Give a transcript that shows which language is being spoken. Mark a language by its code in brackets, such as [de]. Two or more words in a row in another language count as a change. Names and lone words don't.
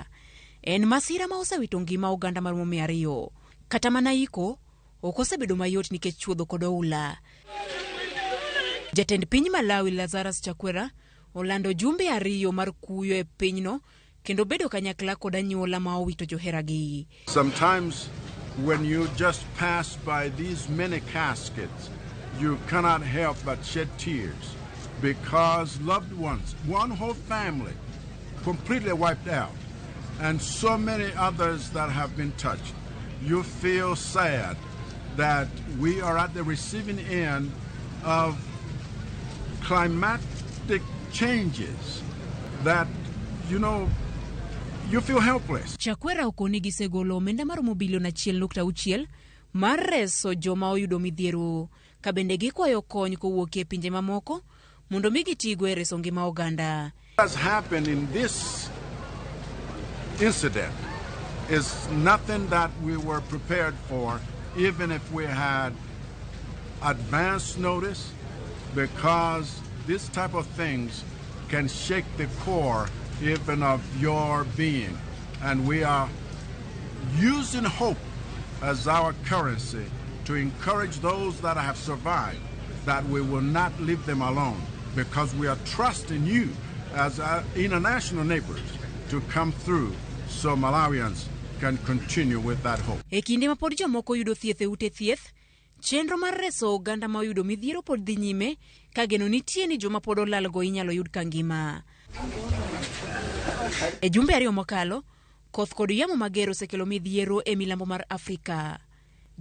[luo] En masira ma osewito ngima oganda mar 200. Kata mana iko ok osebedo mayot nikech chuodho kod oula. Jatend piny Malawi Lazarus Chakwera olando jumbe 2 mar kuyo e pinyno kendo bedo kanyakla kod anyuola ma owito joheragi. [en] Sometimes when you just pass by these many caskets, you cannot help but shed tears because loved ones, one whole family, completely wiped out, and so many others that have been touched. You feel sad that we are at the receiving end of climatic changes that, you feel helpless. [luo] Chakwera okoni gisegolo omenda maromo bilion 1.6 mar reso joma oyudo midhiero ka bende gikwayo kony kowuok e pinje mamoko mondo mi gitigo e reso ngima oganda. [en] What has happened in this incident is nothing that we were prepared for, even if we had advance notice, because this type of things can shake the core even of your being. And we are using hope as our currency to encourage those that have survived that we will not leave them alone, because we are trusting you as our international neighbors to come through so Malawians can continue with that hope. [luo] E kinde ma pod jomoko yudo thieth e ute thieth, chenro mar reso oganda ma oyudo midhiero pod dhi nyime ka geno nitie ni joma pod olalgo inyalo yud kangima. E jumbe 2 mokalo, koth kod yamo mager osekelo midhiero e milambo mar Afrika.